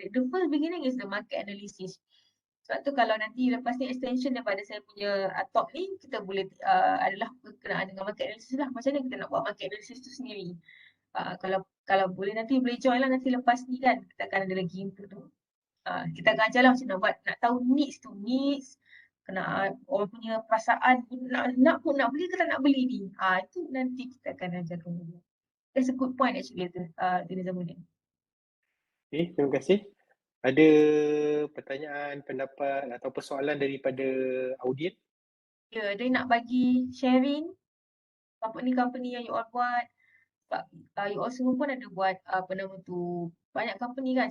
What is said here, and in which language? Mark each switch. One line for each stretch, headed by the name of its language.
English: The first beginning is the market analysis.
Malay: Sebab tu kalau nanti lepas ni extension daripada saya punya talk ni, kita boleh adalah berkenaan dengan market analysis lah. Macam mana kita nak buat market analysis tu sendiri. Kalau boleh nanti boleh join lah nanti lepas ni kan. Kita akan ada lagi untuk tu. Kita akan ajar lah macam nak tahu needs, kena orang punya perasaan, nak beli ke tak nak beli ni. Itu nanti kita akan ajarkan dulu.
English: That's a good point actually tu, Zamuddin.
Malay: Okay, terima kasih. Ada pertanyaan, pendapat atau persoalan daripada audien? Ya, ada nak bagi sharing? company yang you all buat. Sebab you all semua pun ada buat apa nama tu, banyak company kan.